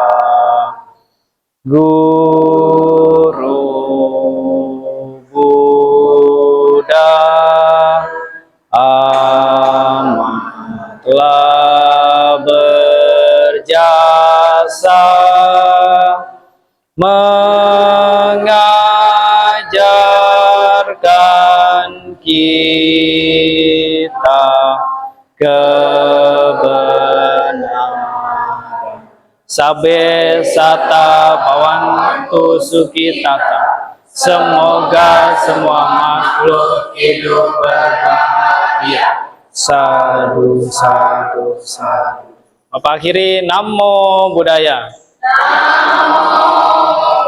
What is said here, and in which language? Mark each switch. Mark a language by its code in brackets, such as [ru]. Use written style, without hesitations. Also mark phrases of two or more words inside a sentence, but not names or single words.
[id] Guru Buddha amatlah berjasa mengajarkan kita kebenaran. [pi] Sabe sata bawantu sukitata. [id] Semoga semua makhluk hidup berbahagia. [pi] Sadu, sadu, sadu. [id] Bapak akhiri, [pi] Namo Buddhaya. Namo